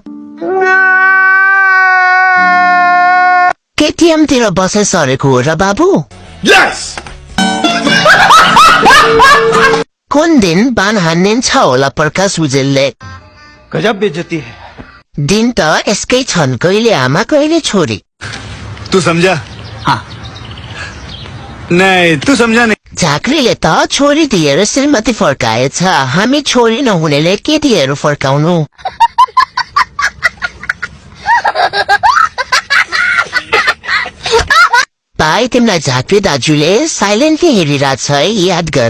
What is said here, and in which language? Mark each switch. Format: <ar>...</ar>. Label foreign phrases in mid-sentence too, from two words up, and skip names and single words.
<ne>केटीएमतिर बसे सरेको हो र बाबु? कुन दिन बान हान्ने छ होला प्रकाश उजेलले?</ne> <hi>गजब बेइज्जती है।</hi> <ne>दिन त यसकै छन्, कहिले आमा कहिले छोरी।</ne> <hi>तू समझा? हाँ। नहीं तू समझा नहीं।</hi> <ne>झाँक्रीले त छोरी दिएर श्रीमती फर्काएछ, हामी छोरी नहुनेले केटीहरू फर्काउनु। भाइ तिमीलाई झाँक्री दाजुले साइलेन्टली हेरिरहेछ है, याद गर।</ne>